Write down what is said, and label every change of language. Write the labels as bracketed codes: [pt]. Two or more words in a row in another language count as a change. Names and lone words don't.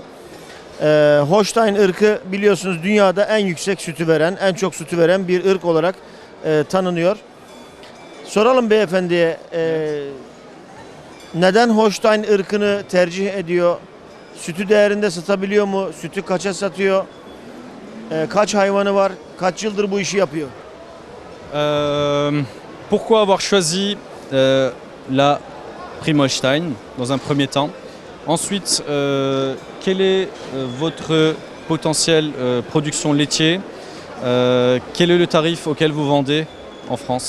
[tr] Holstein ırkı biliyorsunuz dünyada en yüksek sütü veren, en çok sütü veren bir ırk olarak tanınıyor. Soralım beyefendiye, neden Holstein ırkını tercih ediyor? Sütü değerinde satabiliyor mu? Sütü kaça satıyor? Kaç hayvanı var? Kaç yıldır bu işi yapıyor? [fr] Pourquoi avoir choisi la Prime Holstein dans un premier temps? Ensuite, quel est votre potentiel production laitier? Quel est le tarif auquel vous vendez en France?